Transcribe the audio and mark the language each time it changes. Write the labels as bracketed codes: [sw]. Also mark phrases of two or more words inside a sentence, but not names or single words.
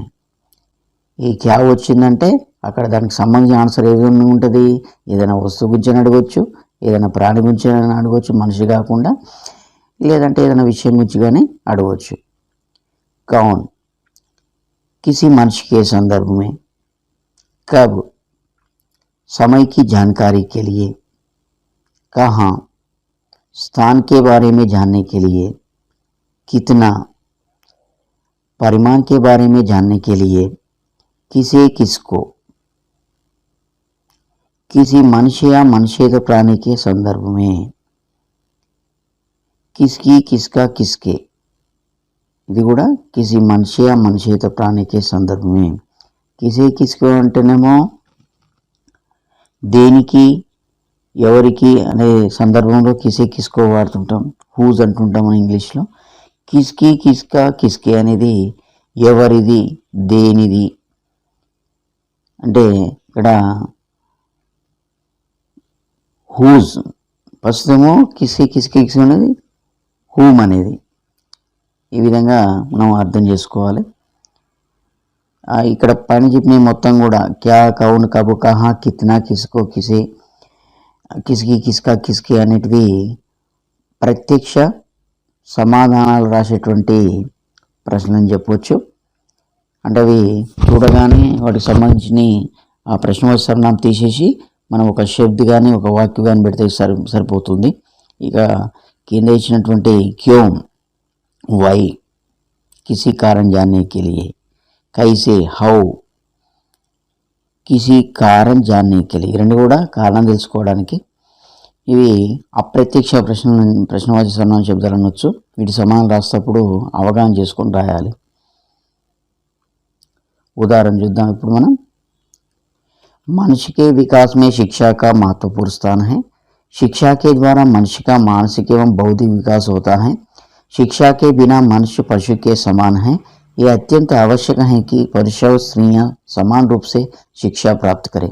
[te] ఈ క్యా వచ్చిందంటే అక్కడ దానికి సంబంధించిన ఆన్సర్ ఏదైనా ఉంటుంది. ఏదైనా వస్తువు గురించి అడగవచ్చు, ఏదైనా ప్రాణి గురించి అడగవచ్చు మనిషి కాకుండా, లేదంటే ఏదైనా విషయం గురించి కానీ అడగవచ్చు. [hi] కౌన్ किसी मनुष्य के संदर्भ में, कब समय की जानकारी के लिए, कहाँ स्थान के बारे में जानने के लिए, कितना परिमाण के बारे में जानने के लिए, किसे, किसको, किसी मनुष्य या मनुष्येतर प्राणी के संदर्भ में, किसकी, किसका, किसके [te] ఇది కూడా [hi] किसी मनुष्य या मनुष्येतर प्राणी के संदर्भ में. किसे, किसको [te] అంటేనేమో దేనికి, ఎవరికి అనే సందర్భంలో [hi] किसे किसको [te] వాడుతుంటాం, హూజ్ అంటుంటాం మన ఇంగ్లీష్లో. [hi] किसकी, किसका, किसके [te] అనేది ఎవరిది, దేనిది అంటే ఇక్కడ హూజ్ ఫస్ట్ ఏమో [hi] किसकी, किसकी [te] అనేది హూమ్ అనేది. ఈ విధంగా మనం అర్థం చేసుకోవాలి. ఇక్కడ పైన చెప్పిన మొత్తం కూడా [hi] क्या, कौन, कबु, कहाँ, कितना, किसको, किसे किसकी किसका किसकी [te] అనేటివి ప్రత్యక్ష సమాధానాలు రాసేటువంటి ప్రశ్నలు అని చెప్పవచ్చు. అంటే అవి చూడగానే వాటికి సంబంధించిన ఆ ప్రశ్న సర్నామం తీసేసి మనం ఒక శబ్ద్ కానీ ఒక వాక్యం కానీ పెడితే సరిపోతుంది. ఇక కింద ఇచ్చినటువంటి [hi] क्यों, why, किसी कारण जानने के लिए, कैसे, how, किसी कारण जानने के लिए, [te] రెండు కూడా కారణం తెలుసుకోవడానికి. ఇవి అప్రత్యక్ష ప్రశ్నవాచక సర్వనామ శబ్దాలు అనొచ్చు. వీటి సమానం రాసేటప్పుడు అవగాహన చేసుకొని రాయాలి. उदाहरण చూద్దాం ఇప్పుడు మనం. [hi] मनुष्य के विकास में शिक्षा का महत्वपूर्ण स्थान है. शिक्षा के द्वारा मनुष्य का मानसिक एवं बौद्धिक विकास होता है. शिक्षा के बिना मनुष्य पशु के समान है. ये अत्यंत आवश्यक है कि पुरुष और स्त्रियां समान रूप से शिक्षा प्राप्त करें.